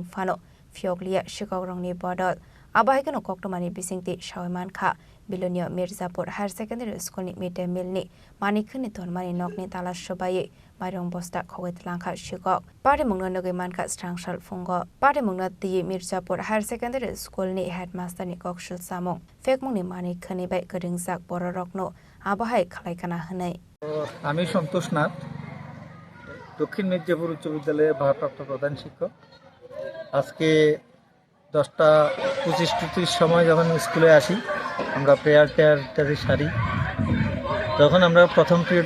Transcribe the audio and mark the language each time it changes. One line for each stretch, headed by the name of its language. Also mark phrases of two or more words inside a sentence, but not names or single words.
Kok Borok: fano fioklia shikok rong ni bodal abahai kino koktumani bisingti shawman kha Bilonia Mirzapur Higher Secondary School ni
English: midday meal
Kok Borok: ni manikhani ton mani nok ni tala shobaye maidong bosta khogoi talangka shikok patimung nogai manka strangshal fungo patimung na ti Mirzapur Higher Secondary School ni headmaster ni kokshul samong fekmung ni manikhani bai gadingsak bororok no আবহাওয়ায় খালাইকানা হনাই
Bangla: আমি সন্তোষ নাথ দক্ষিণ মির্জাপুর উচ্চ বিদ্যালয়ের ভারপ্রাপ্ত প্রধান শিক্ষক আজকে 10:25-30 সময় যখন স্কুলে আসি আমরা প্রেয়ার সারি যখন আমরা প্রথম পিরিয়ডে